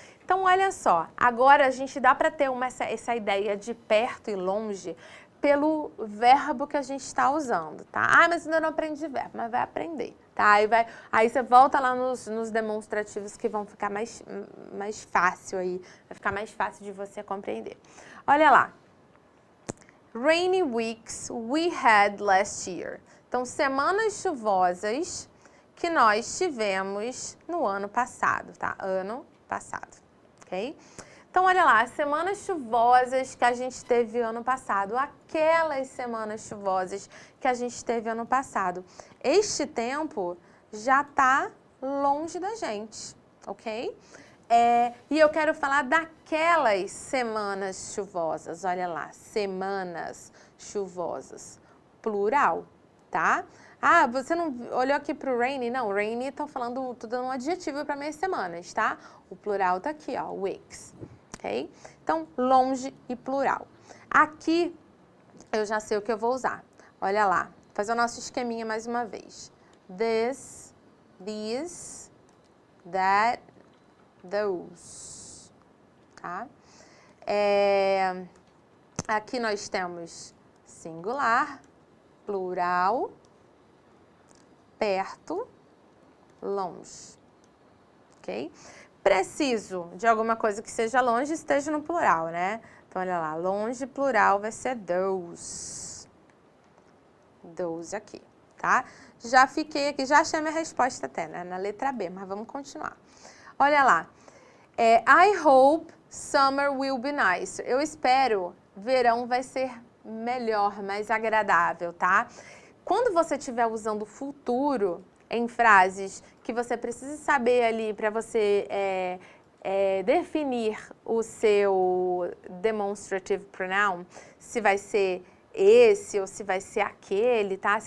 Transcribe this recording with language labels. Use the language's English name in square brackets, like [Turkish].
[Portuguese] Então, olha só, agora a gente dá para ter essa ideia de perto e longe pelo verbo que a gente está usando, tá? Ah, mas ainda não aprendi verbo, mas vai aprender, tá? Aí você volta lá nos demonstrativos que vão ficar mais fácil aí, vai ficar mais fácil de você compreender. Olha lá. [English] Rainy weeks we had last year. [Portuguese] Então, semanas chuvosas que nós tivemos no ano passado, tá? Ano passado, ok? Então, olha lá, as semanas chuvosas que a gente teve ano passado, aquelas semanas chuvosas que a gente teve ano passado. Este tempo já tá longe da gente, ok? E eu quero falar daquelas semanas chuvosas, olha lá, semanas chuvosas, plural, tá? Ah, você não olhou aqui pro rainy? Não, rainy tô dando um adjetivo para minhas semanas, tá? O plural tá aqui, ó, weeks, ok? Então, longe e plural. Aqui, eu já sei o que eu vou usar. Olha lá, vou fazer o nosso esqueminha mais uma vez. [English] This, these, that, those, tá? [Portuguese] Aqui nós temos singular, plural, perto, longe, ok? Preciso de alguma coisa que seja longe e esteja no plural, né? Então, olha lá, longe, plural vai ser those. Those aqui, tá? Já fiquei aqui, já achei a minha resposta até, né? Na letra B, mas vamos continuar. Olha lá. [English] I hope summer will be nice. [Portuguese] Eu espero verão vai ser melhor, mais agradável, tá? Quando você estiver usando futuro em frases que você precisa saber ali para você definir o seu demonstrative pronoun, se vai ser esse ou se vai ser aquele, tá?